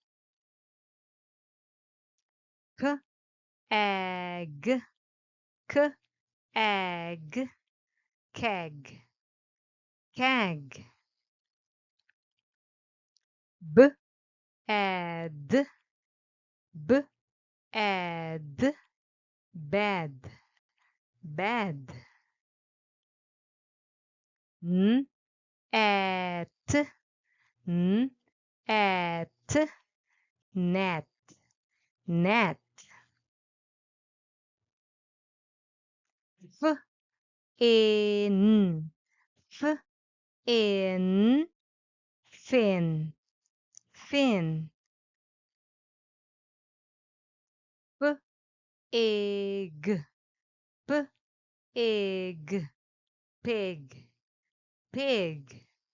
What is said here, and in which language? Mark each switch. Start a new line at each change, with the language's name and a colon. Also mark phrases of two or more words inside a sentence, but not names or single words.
English: K, egg, k, egg, keg, keg. B, ed, b, ed, bed, bed. N, et, n, et, net, net. F, in, f, in, fin, fin. P, egg, p, egg, pig, pig.